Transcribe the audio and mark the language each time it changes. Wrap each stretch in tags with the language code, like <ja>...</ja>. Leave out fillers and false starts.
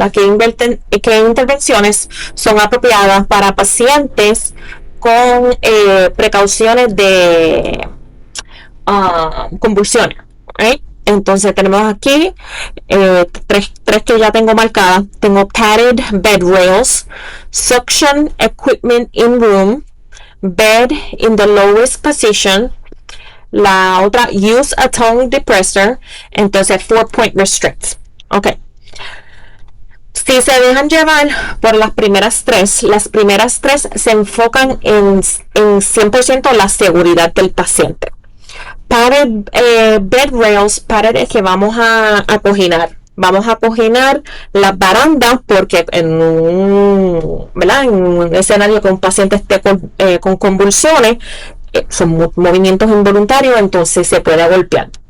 <es>¿Qué intervenciones son apropiadas para pacientes con precauciones de convulsiones? ¿Okay? Entonces tenemos aquí tres que ya tengo marcadas. Tengo</es> <en>padded bed rails, suction equipment in room, bed in the lowest position.</en> <es>La otra,</es> <en>use a tongue depressor.</en> <es>Entonces</es> <en>4-point restrict. Ok.</en> <es>Si se dejan llevar por las primeras tres se enfocan en 100% la seguridad del paciente.</es> <en>Padded bed rails,</en> <es>padded es que vamos a cojinar. Vamos a cojinar las barandas porque en un escenario que un paciente esté con convulsiones, son movimientos involuntarios, entonces se puede golpear.</es>